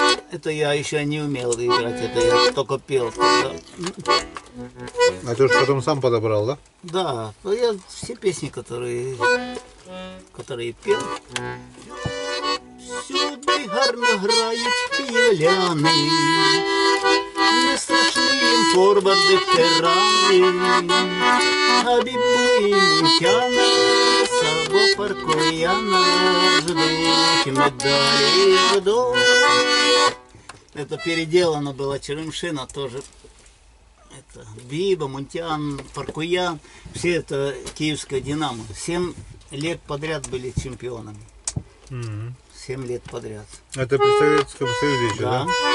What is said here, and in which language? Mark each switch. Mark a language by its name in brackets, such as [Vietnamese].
[Russian] Это я еще не умел играть, это я только пел. А ты же потом сам подобрал, да? Да, я все песни, которые пел. [Ukrainian] Сюди гарно грають київляни, не страшні їм форварди тирани, а бібі мунтяна, сабо паркуяна, ждуть медалі ждуть. [Russian] Это переделано было, Черемшина тоже. Это Биба, Мунтян, Паркуян, все это киевское «Динамо». 7 лет подряд были чемпионами. 7 лет подряд. Это при Советском Союзе еще, Да. да?